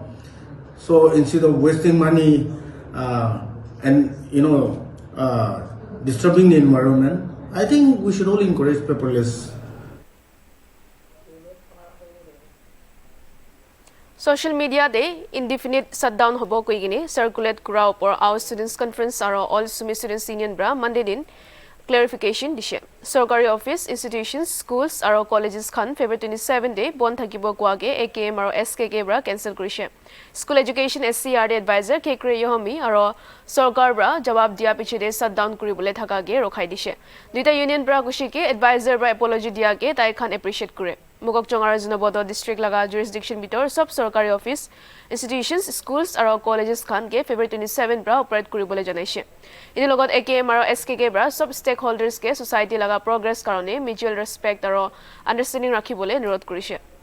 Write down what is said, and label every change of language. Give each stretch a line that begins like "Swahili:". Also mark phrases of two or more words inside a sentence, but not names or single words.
English: So instead of wasting money and disturbing the environment, I think we should all encourage paperless. Social media
Naga Pidgin: day
English: indefinite shutdown
Naga Pidgin: hobo koigini circulate kura upor our students conference aro all sumi students union bra Monday din clarification dishe Sarkari
English: office institutions schools
Naga Pidgin: aro colleges khan February 27 day bon thakibo kwage AKM aro SKK bra cancel kurise
English: school education
Naga Pidgin: SCRD advisor Kekre Yohami aro Sarkar bra jawab dia piche de shutdown kuribole thaka ge rokhai dishe duita union bra kushike advisor bra apology dia ge tai khan appreciate kure Mugok Chongar Junabodo district laga jurisdiction bitor sub Sarkari
English: office institutions schools
Naga Pidgin: aro colleges khan ge February 27 bra operate kuribole janaise ini logot AKM aro SKK bra sub stakeholders ke society laga progress karone
English: mutual respect
Naga Pidgin: aro understanding rakhibole anurodh kurise